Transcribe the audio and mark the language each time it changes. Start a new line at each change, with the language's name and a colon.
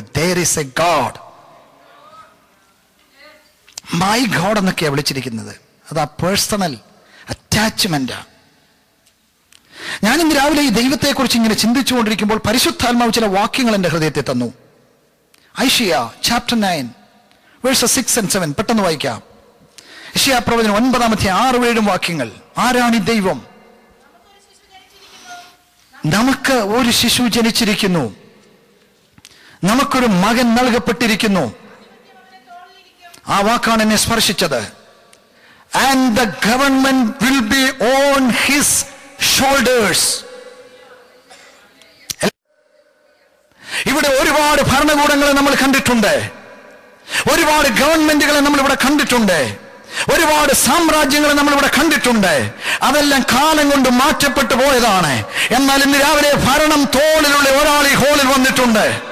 English: There is a God.
Malayalam: My God എന്നൊക്കെയാണ് വിളിച്ചിരിക്കുന്നത്. അത് ആ പേഴ്സണൽ അറ്റാച്ച്മെന്റാ. ഞാനിന്ന് രാവിലെ ഈ ദൈവത്തെക്കുറിച്ച് ഇങ്ങനെ ചിന്തിച്ചുകൊണ്ടിരിക്കുമ്പോൾ പരിശുദ്ധാത്മാവ് ചില വാക്യങ്ങൾ എൻ്റെ ഹൃദയത്തെ തന്നു. ഐശയ്യ
English: chapter 9 verses 6 and 7.
Malayalam: പെട്ടെന്ന് വായിക്കാം. യെശയ്യാ പ്രവചനം 9-6-7 വാക്യങ്ങൾ. ആരാണ് ഈ ദൈവം? നമുക്ക് ഒരു ശിശു ജനിച്ചിരിക്കുന്നു, നമുക്കൊരു മകൻ നൽകപ്പെട്ടിരിക്കുന്നു. ആ വാക്കാണ് എന്നെ സ്പർശിച്ചത്.
English: And the government will be on his shoulders.
Malayalam: ഇവിടെ ഒരുപാട് ഭരണകൂടങ്ങളെ നമ്മൾ കണ്ടിട്ടുണ്ട്, ഒരുപാട് ഗവൺമെന്റുകളെ നമ്മൾ ഇവിടെ കണ്ടിട്ടുണ്ട്, ഒരുപാട് സാമ്രാജ്യങ്ങളെ നമ്മളിവിടെ കണ്ടിട്ടുണ്ട്. അതെല്ലാം കാലം കൊണ്ട് മാറ്റപ്പെട്ടു പോയതാണ്. എന്നാൽ ഇന്ന് രാവിലെ ഭരണം തോളിലുള്ള ഒരാൾ ഈ ഹോളിൽ വന്നിട്ടുണ്ട്.